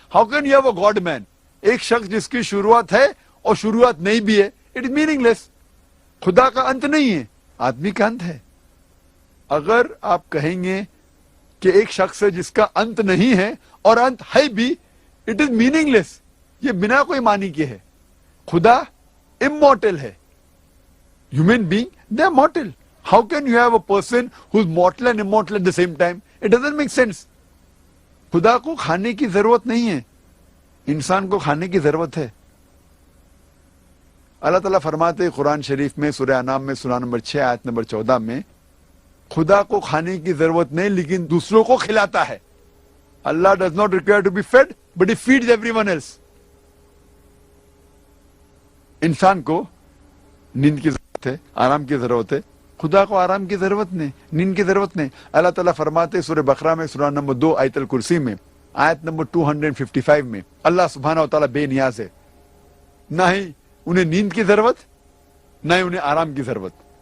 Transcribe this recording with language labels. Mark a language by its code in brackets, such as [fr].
[en] How can you have a god man? [ur] ایک شخص جس کی شروعات ہے اور شروعات نہیں بھی ہے, [en] It is meaningless. [ur] خدا کا انت نہیں ہے, آدمی کا انت ہے. اگر آپ کہیں گے کہ ایک شخص ہے جس کا انت نہیں ہے اور انت ہے بھی, [en] It is meaningless. [ur] یہ بنا کوئی معنی کے ہے. [en] خدا immortal ہے, human being they are mortal. How can you have a person who's mortal and immortal at the same time? It doesn't make sense. [ur] خدا کو کھانے کی ضرورت نہیں ہے, انسان کو کھانے کی ضرورت ہے. اللہ تعالیٰ فرماتے قرآن شریف میں سورہ انعام میں سورہ نمبر 6 آیت نمبر 14 میں, خدا کو کھانے کی ضرورت نہیں لیکن دوسروں کو کھلاتا ہے. [en] Allah does not require to be fed but he feeds everyone else. [ur] انسان کو نیند کی ضرورت ہے, آرام کی ضرورت ہے, خدا کو آرام کی ضرورت نہیں, نیند کی ضرورت نہیں. اللہ تعالیٰ فرماتے سورہ بقرہ میں سورہ نمبر 2 آیت الکرسی میں آیت نمبر 255 میں, اللہ سبحانہ و تعالیٰ بے نیاز ہے, نہ ہی انہیں نیند کی ضرورت نہ ہی انہیں آرام کی ضرورت.